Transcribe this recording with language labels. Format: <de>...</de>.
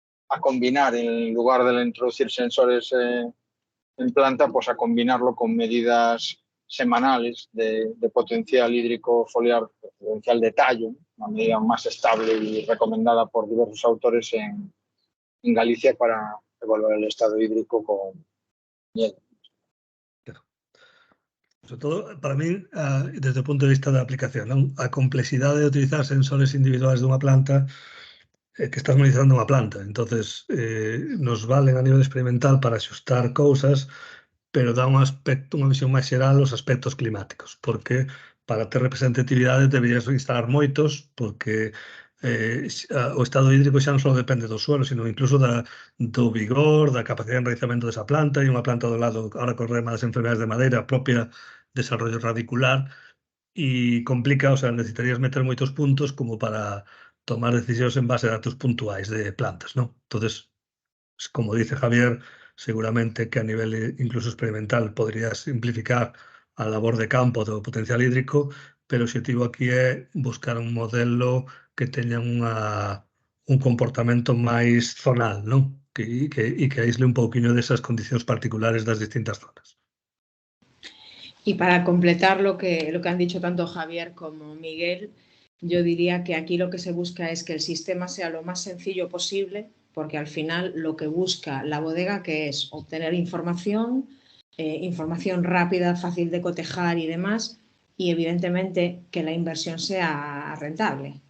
<es>a combinar, en lugar de introducir sensores en planta, pues a combinarlo con medidas semanales de potencial hídrico foliar, potencial de tallo, una medida más estable y recomendada por diversos autores en Galicia para evaluar el estado hídrico con hielo.</es> <gl>Sobre todo, para mí, desde o punto de vista da aplicación, non? A complexidade de utilizar sensores individuais dunha planta, que estás monitorizando unha planta. Entonces, nos valen a nivel experimental para axustar cousas, pero dá un aspecto, unha visión máis xeral aos aspectos climáticos, porque para ter representatividade deberías instalar moitos, porque o estado hídrico xa non só depende do suelo, sino incluso do vigor, da capacidade de enraizamento desa planta, e unha planta do lado ahora co problema das enfermedades de madeira, propia desarrollo radicular, e complica, o sea, necesitarías meter moitos puntos como para tomar decisións en base a datos puntuais de plantas, ¿no? Entonces, como dice Javier, seguramente que a nivel incluso experimental podría simplificar a labor de campo do potencial hídrico, pero o objetivo aquí é buscar un modelo que teña un comportamento máis zonal, non? E que aísle un pouquiño desas condicións particulares das distintas zonas.</gl> <es>Y para completar lo que han dicho tanto Javier como Miguel, yo diría que aquí lo que se busca es que el sistema sea lo más sencillo posible, porque al final lo que busca la bodega, que es obtener información, información rápida, fácil de cotejar y demás, y evidentemente que la inversión sea rentable.</es>